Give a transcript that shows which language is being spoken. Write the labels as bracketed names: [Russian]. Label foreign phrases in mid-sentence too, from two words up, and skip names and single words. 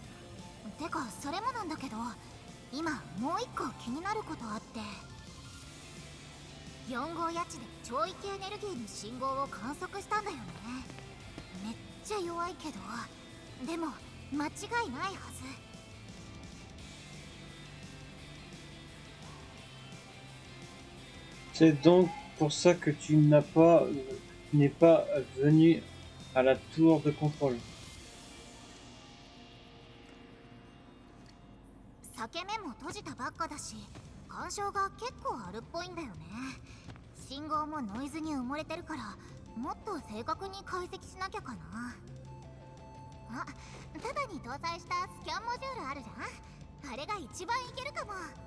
[Japanese] てかそれもなんだけど今もう一個気になることあって、4号ヤチで超域エネルギーの信号を観測したんだよね。めっちゃ弱いけど、でも間違いないはず。 [French] C'est donc pour ça que tu n'es pas venu à la tour de contrôle. [Japanese] 裂け目も閉じたばっかだし、干渉が結構あるっぽいんだよね。信号もノイズに埋もれてるから、もっと正確に解析しなきゃかな。あ、ただに搭載したスキャンモジュールあるじゃん。あれが一番いけるかも。